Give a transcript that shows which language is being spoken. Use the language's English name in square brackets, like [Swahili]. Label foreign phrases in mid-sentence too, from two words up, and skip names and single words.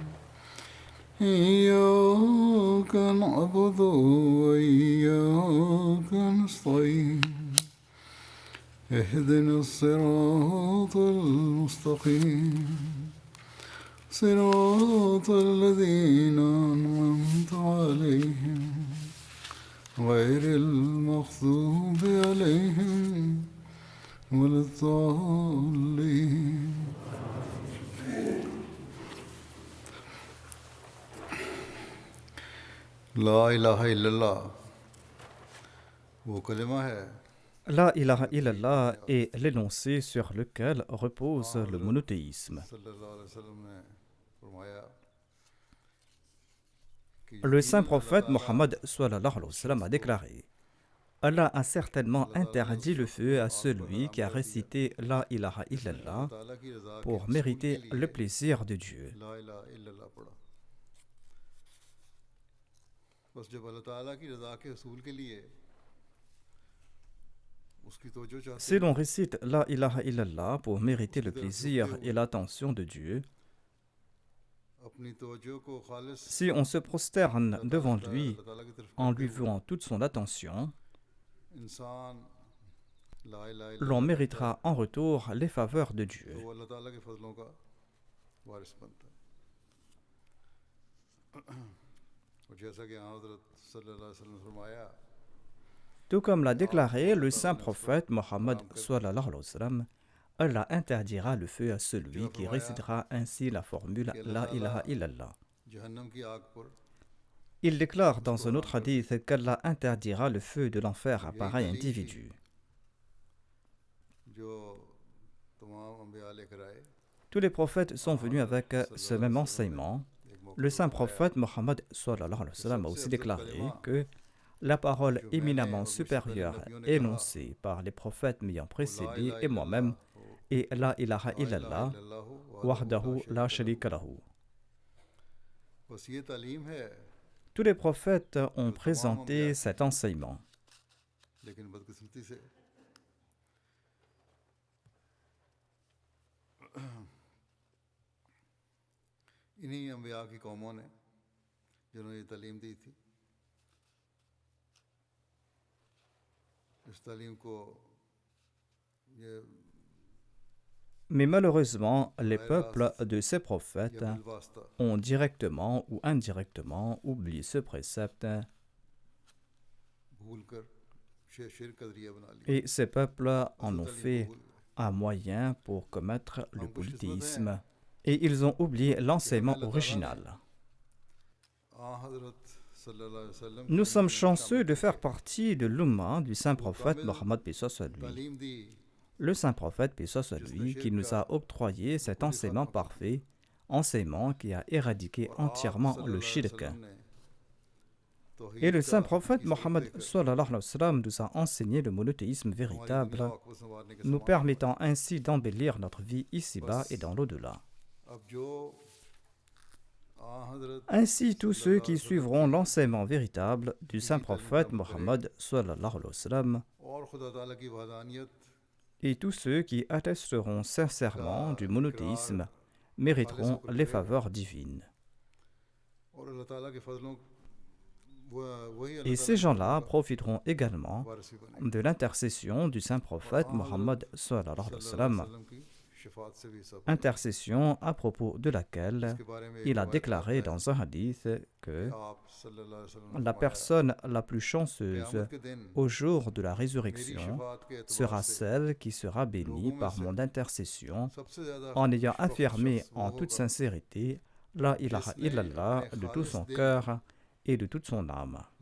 [Arabic] إياك نعبد وإياك نستعين اهدنا الصراط المستقيم صراط الذين أنعمت عليهم غير المغضوب عليهم ولا الضالين. لا إله إلا الله [Urdu] وہ کلمہ ہے [Arabic] لا إله إلا الله [French] est l'énoncé sur lequel repose le monothéisme. [Arabic] صلى الله عليه وسلم [Urdu] نے فرمایا کہ [French] Le saint prophète Mohammed [Arabic] صلى الله عليه وسلم [French] a déclaré: Allah a certainement interdit le feu à celui qui a récité [Arabic] لا إله إلا الله [Urdu] تعالیٰ کی رضا کے [French] pour mériter le plaisir de Dieu. [Arabic] لا إله إلا الله [Urdu] پڑھا بس جب اللہ تعالیٰ کی رضا کے حصول کے لیے اس کی توجہ چاہتے [French] Si l'on récite [Arabic] لا إله إلا الله [French] pour mériter le plaisir et l'attention de Dieu, [Urdu] اپنی توجہ کو خالص [French] si on se prosterne devant lui [Urdu] اللہ تعالیٰ کی طرف [French] en lui vouant toute son attention, [Urdu] انسان [Arabic] لا إله [French] l'on méritera en retour les faveurs de Dieu. [Urdu] تو اللہ تعالیٰ کے فضلوں کا وارث بنتا ہے اور جیسا کہ حضرت [Arabic] صلى الله عليه وسلم [Urdu] نے فرمایا [French] Tout comme l'a déclaré le saint prophète Mohammed [Arabic] صلى الله عليه وسلم, [French] Allah interdira le feu à celui qui récitera ainsi la formule [Arabic] لا إله إلا الله. [Urdu] جہنم کی آگ پر [French] Il déclare dans un autre hadith qu'Allah interdira le feu de l'enfer à pareil individu. [Urdu] جو تمام انبیاء لے کر آئے [French] Tous les prophètes sont venus avec ce même enseignement. Le saint prophète Mohammed [Arabic] صلى الله عليه وسلم [French] a aussi déclaré que la parole éminemment supérieure énoncée par les prophètes m'ayant précédé et moi-même est [Arabic] لا إله إلا الله وحده لا شريك له. [Urdu] بس یہ تعلیم ہے [French] Tous les prophètes ont présenté cet enseignement. [Urdu] لیکن بدقسمتی سے انہیں انبیاء کی قوموں نے جنہوں نے یہ تعلیم دی تھی اس تعلیم کو یہ [French] Mais malheureusement, les peuples de ces prophètes [Urdu] بالواسطہ [French] ont directement ou indirectement oublié ce précepte [Urdu] بھول کر شرک کا ذریعہ بنا لیا [French] et ces peuples en ont fait un moyen pour commettre le polythéisme et ils ont oublié l'enseignement original. [Arabic] हज़रत صلى الله عليه وسلم [French] Nous sommes chanceux de faire partie de l'umma du saint prophète Mohammed paix soit lui. [Urdu] تعلیم دی [French] Le saint prophète paix soit lui qui nous a octroyé cet enseignement parfait, enseignement qui a éradiqué entièrement le shirk. Et le saint prophète Mohammed [Arabic] صلى الله عليه وسلم [French] nous a enseigné le monothéisme véritable, nous permettant ainsi d'embellir notre vie ici-bas et dans l'au-delà. [Urdu] اب جو حضرت [French] Ainsi, tous ceux qui suivront l'enseignement véritable du saint prophète Mohammed [Arabic] صلى الله عليه وسلم [Urdu] اور خدا تعالیٰ کی وحدانیت [French] et tous ceux qui attesteront sincèrement du monothéisme mériteront les faveurs divines. [Urdu] اور اللہ تعالیٰ کے فضلوں [French] Et ces gens-là profiteront également de l'intercession du saint prophète Mohammed [Arabic] صلى الله عليه وسلم, [French] intercession à propos de laquelle il a déclaré dans un hadith que la personne la plus chanceuse au jour de la résurrection sera celle qui sera bénie par mon intercession en ayant affirmé en toute sincérité [Arabic] لا إله إلا الله [French] de tout son cœur et de toute son âme.